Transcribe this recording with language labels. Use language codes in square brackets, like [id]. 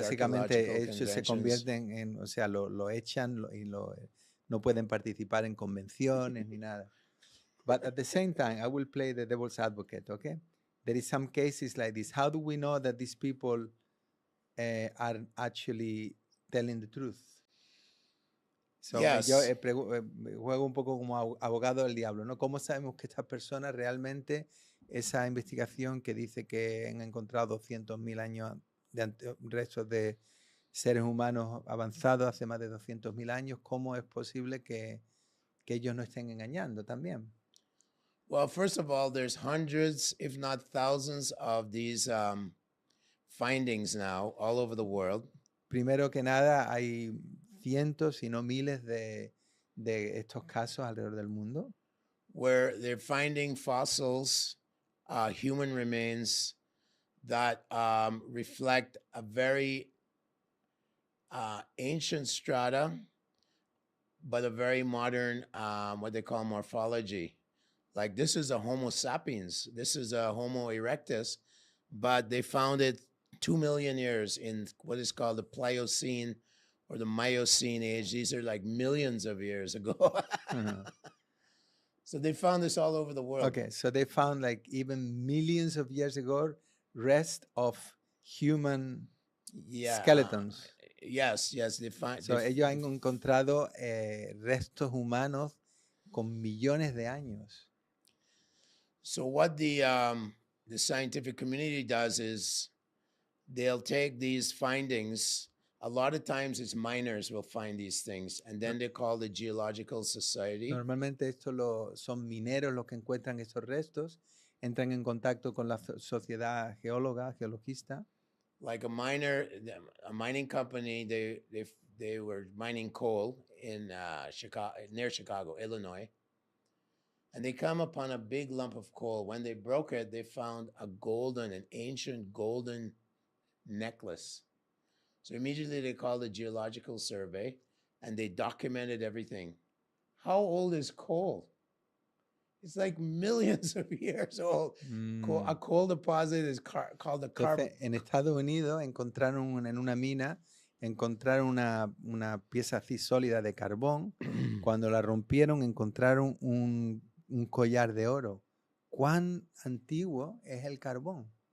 [es] Básicamente ellos se convierten en, o sea, lo echan no pueden participar en convenciones ni nada. [en] But at the same time, I will play the devil's advocate, okay? There is some cases like this. How do we know that these people are actually telling the truth? So, Yes. [es] Yo juego un poco como abogado del diablo, ¿no? ¿Cómo sabemos que estas personas realmente, esa investigación que dice que han encontrado 200.000 años de restos de seres humanos avanzados hace más de 200.000 años, cómo es posible que ellos no estén engañando también? [en] Well, first of all, there's hundreds, if not thousands, of these findings now all over the world. [es] Primero que nada, hay cientos, si no miles de estos casos alrededor del mundo, [en] where they're finding fossils, human remains that reflect a very ancient strata, but a very modern, what they call morphology. Like this is a Homo sapiens, this is a Homo erectus, but they found it 2 million years in what is called the Pliocene or the Miocene age. These are like millions of years ago. So they found this all over the world. Okay, so they found like even millions of years ago rest of human skeletons. Yes, they find. [es] So ellos han encontrado restos humanos con millones de años. [en] So what the scientific community does is they'll take these findings. A lot of times it's miners will find these things, and then they call the Geological Society. [es] Normalmente son mineros los que encuentran estos restos, entran en contacto con la sociedad geologista. [en] Like a mining company, they were mining coal in near Chicago, Illinois. And they come upon a big lump of coal. When they broke it, they found an ancient golden necklace. So immediately they called the Geological Survey and they documented everything. How old is coal? It's like millions of years old. A coal deposit is called a carbon. [es] En Estados Unidos encontraron en una mina, encontraron una pieza así sólida de carbón. Cuando la rompieron encontraron un collar de oro. ¿Cuán antiguo es el carbón?